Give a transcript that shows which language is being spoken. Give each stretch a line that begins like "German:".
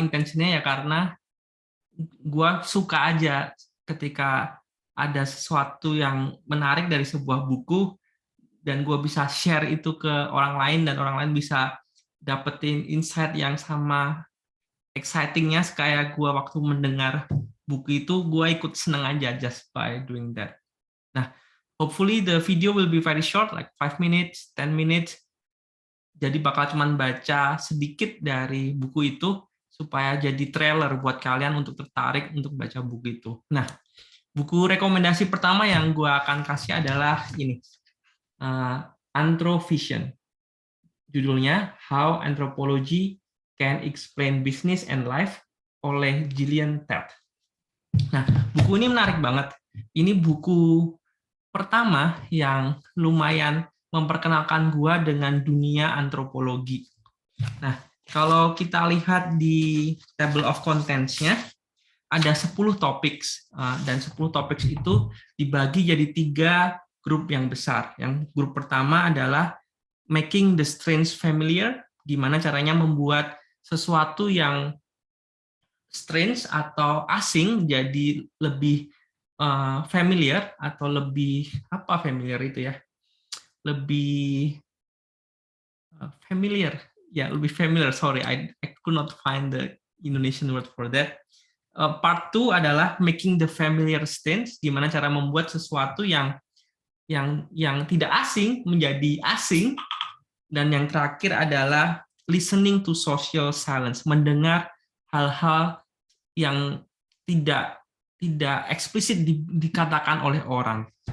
Indonesian: Intensinya ya karena gua suka aja ketika ada sesuatu yang menarik dari sebuah buku dan gue bisa share itu ke orang lain dan orang lain bisa dapetin insight yang sama excitingnya kayak gue waktu mendengar buku itu. Gue ikut seneng aja
English: just by doing that. Nah, hopefully the video will be very short, like 5 minutes, 10 minutes.
Indonesian: Jadi bakal cuman baca sedikit dari buku itu supaya jadi trailer buat kalian untuk tertarik untuk baca buku itu. Nah, buku rekomendasi pertama yang gue akan kasih adalah ini. Anthrovision. Judulnya How Anthropology Can Explain Business and Life oleh Gillian Tett. Nah, buku ini menarik banget. Ini buku pertama yang lumayan memperkenalkan gua dengan dunia antropologi. Nah, kalau kita lihat di table of contents-nya, ada 10 topik, dan 10 topik itu dibagi jadi 3 grup yang besar. Yang grup pertama adalah
English: making the strange familiar,
Indonesian: gimana caranya membuat sesuatu yang strange atau asing jadi lebih familiar, atau lebih apa familiar itu ya? Lebih familiar. Ya, lebih familiar.
English: Sorry, I could not find the Indonesian word for that.
Indonesian: Part 2 adalah
English: making the familiar strange,
Indonesian: gimana cara membuat sesuatu yang tidak asing menjadi asing. Dan yang terakhir adalah
English: listening to social silence,
Indonesian: mendengar hal-hal yang tidak eksplisit dikatakan oleh orang.